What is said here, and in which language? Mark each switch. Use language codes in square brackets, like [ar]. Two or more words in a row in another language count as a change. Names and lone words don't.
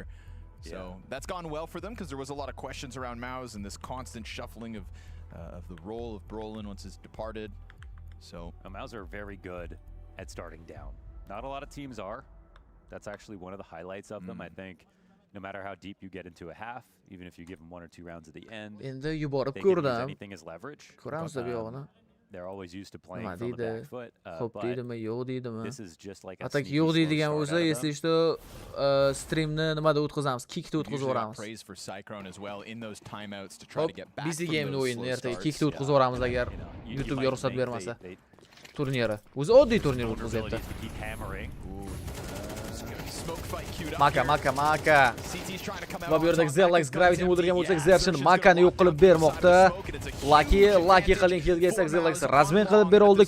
[en] So that's gone well for them, because there was a lot of questions around Maus and this constant shuffling of the role of Brolin once it's departed. So Maus are very good at starting down. Not a lot of teams are. That's actually one of the highlights of them. I think no matter how deep you get into a half, even if you give them 1 or 2 rounds at the end, [uz] endi yuborib [en] they can use [uz] ko'rdim. [en] anything as leverage. [uz] Ko'ramiz bu yog'ini. [en] They're always used to playing from the back foot. [uz] Xo'p deydimi, yo'q deydimi? [en] This is just like a [uz] Atak yo'q deydigan bo'lsa, eslashda streamni nimada o'tkazamiz, kickda o'tkazib yuboramiz. [en] Praise for Cyclone as well in those timeouts to try to get back BC from [uz] Game'ni [en] those [uz] o'yinni [en] slow [uz] ertaga [en] starts. [uz] kickda o'tkazib yuboramiz agar YouTube'ga ruxsat bermasa. Turniri. O'zi oddiy turnir o'tkazyapti. Maka. Va bu yerda Xelax Gravity'ni o'ldirgan bo'lsa, Xerxin Makani yo'q qilib bermoqda. Lucky qiling kelgan esa Xelax razmen qilib bera oldi.